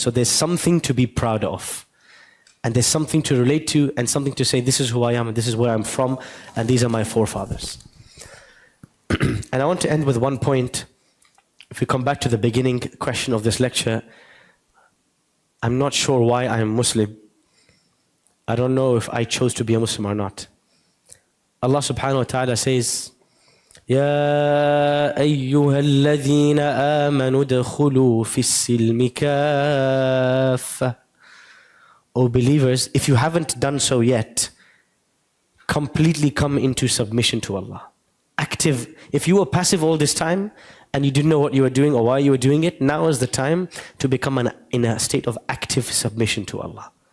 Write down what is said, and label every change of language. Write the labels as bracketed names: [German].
[English] So there's something to be proud of. And there's something to relate to and something to say, this is who I am and this is where I'm from and these are my forefathers. And I want to end with one point. If we come back to the beginning question of this lecture, I'm not sure why I am Muslim. I don't know if I chose to be a Muslim or not. Allah subhanahu wa ta'ala says, [Arabic] يا أيها الذين آمنوا ادخلوا في السلم كافة. [English] O believers, if you haven't done so yet, completely come into submission to Allah. Active. If you were passive all this time and you didn't know what you were doing or why you were doing it, now is the time to become in a state of active submission to Allah.